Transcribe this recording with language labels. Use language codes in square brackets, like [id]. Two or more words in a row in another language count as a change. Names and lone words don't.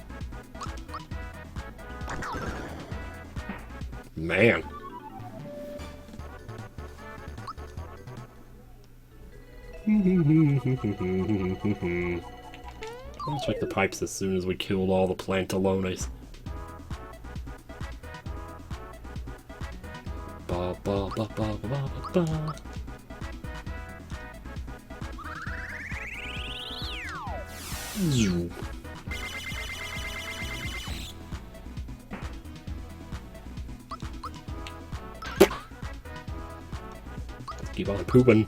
[en] Man. I'll check the pipes as soon as we killed all the Plantalones. Ba ba ba ba ba ba ba. Keep on pooping.